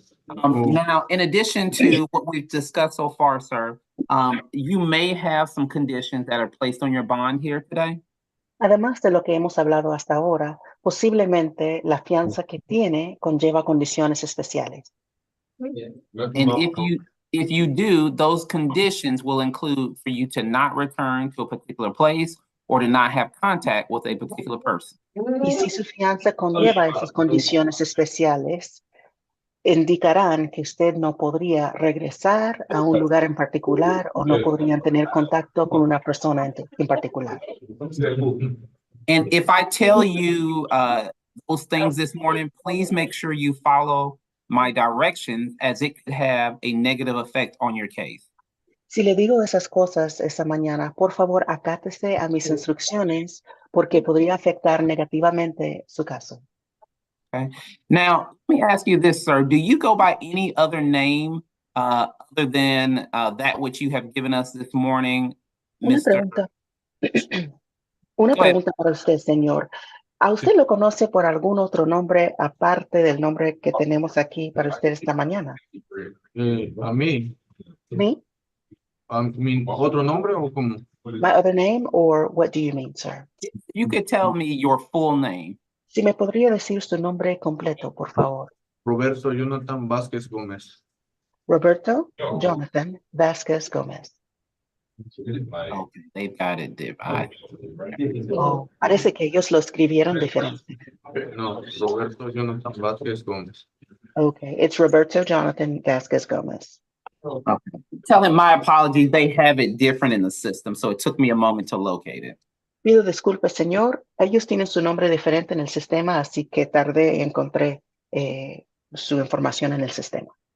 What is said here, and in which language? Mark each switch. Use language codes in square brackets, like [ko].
[en] Now, in addition to what we've discussed so far, sir, you may have some conditions that are placed on your bond here today. [es] Además de lo que hemos hablado hasta ahora, posiblemente la fianza que tiene conlleva condiciones especiales. [en] And if you do, those conditions will include for you to not return to a particular place or to not have contact with a particular person. [es] Y si su fianza conlleva esas condiciones especiales, indicarán que usted no podría regresar a un lugar en particular o no podrían tener contacto con una persona en particular. [en] And if I tell you those things this morning, please make sure you follow my directions as it could have a negative effect on your case. [es] Si le digo esas cosas esta mañana, por favor, acátese a mis instrucciones porque podría afectar negativamente su caso. [en] Okay. Now, let me ask you this, sir. Do you go by any other name other than that which you have given us this morning, [es] Una [en] Mr. [es] pregunta. Una [en] Go ahead. [es] pregunta para usted, señor. ¿A usted lo conoce por algún otro nombre aparte del nombre que tenemos aquí para usted esta mañana? A mí, [en] ¿Me? [es] ¿otro nombre o cómo? [en] My other name, or what do you mean, sir? You could tell me your full name. [es] Si me podría decir su nombre completo, por favor. Roberto Jonathan Vasquez Gómez. Roberto Jonathan Vasquez Gómez. [en] Okay, they've got it divided. [es] Oh, parece que ellos lo escribieron diferente. No, Roberto Jonathan Vasquez Gómez. [en] Okay, it's Roberto Jonathan Vasquez Gómez. Tell him my apologies. They have it different in the system, so it took me a moment to locate it. [es] Pido disculpas, señor. Ellos tienen su nombre diferente en el sistema, así que tardé y encontré su información en el sistema.